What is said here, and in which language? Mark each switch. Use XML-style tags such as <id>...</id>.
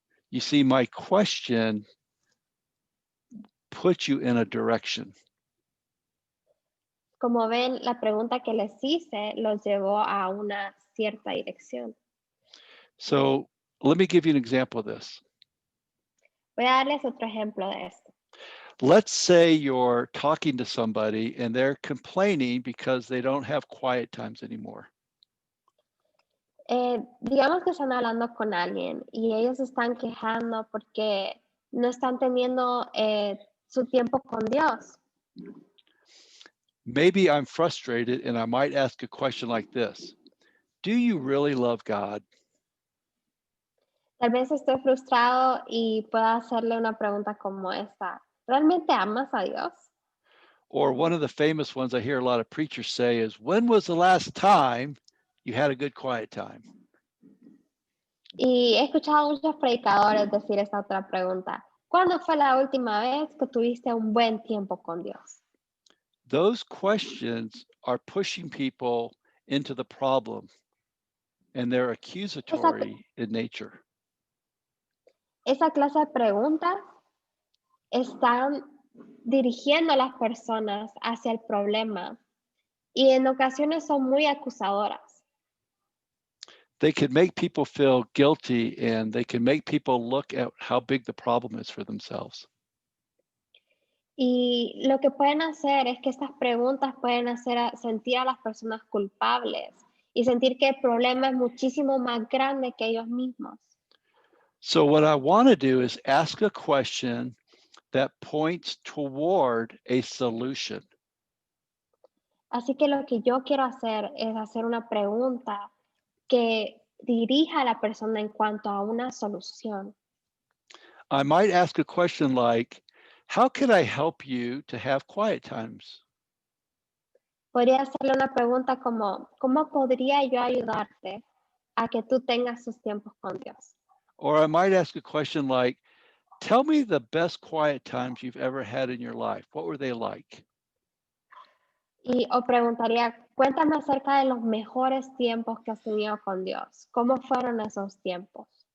<en>You see, my question puts you in a direction.</en> <es>Como ven, la pregunta que les hice los llevó a una cierta dirección.</es> <en>So let me give you an example of this.</en> <es>Voy a darles otro ejemplo de esto.</es> <en>Let's say you're talking to somebody and they're complaining because they don't have quiet times anymore.</en> <es>Digamos que están hablando con alguien y ellos están quejando porque no están teniendo su tiempo con Dios.</es> <en>Maybe I'm frustrated and I might ask a question like this. Do you really love God?</en> <es>Tal vez estoy frustrado y pueda hacerle una pregunta como esta. ¿Realmente amas a Dios?</es> <en>Or one of the famous ones I hear a lot of preachers say is, when was the last time you had a good quiet time?</en> <es>Y he escuchado a muchos predicadores decir esta otra pregunta. ¿Cuándo fue la última vez que tuviste un buen tiempo con Dios?</es> <en>Those questions are pushing people into the problem, and they're accusatory in nature.</en> <es>Esa clase de preguntas están dirigiendo a las personas hacia el problema y en ocasiones son muy acusadoras.</es> <en>They can make people feel guilty and they can make people look at how big the problem is for themselves.</en> <es>Y lo que pueden hacer es que estas preguntas pueden hacer sentir a las personas culpables y sentir que el problema es muchísimo más grande que ellos mismos.</es> <en>So what I want to do is ask a question that points toward a solution.</en> <es>Así que lo que yo quiero hacer es hacer una pregunta que dirija a la persona en cuanto a una solución.</es> <en>I might ask a question like, how can I help you to have quiet times?</en> <es>Podría hacerle una pregunta como, ¿cómo podría yo ayudarte a que tú tengas tus tiempos con Dios?</es> <en>Or I might ask a question like, tell me the best quiet times you've ever had in your life. What were they like?</en> <es>O preguntaría, cuéntame acerca de los mejores tiempos que has tenido con Dios. ¿Cómo fueron esos tiempos?</es>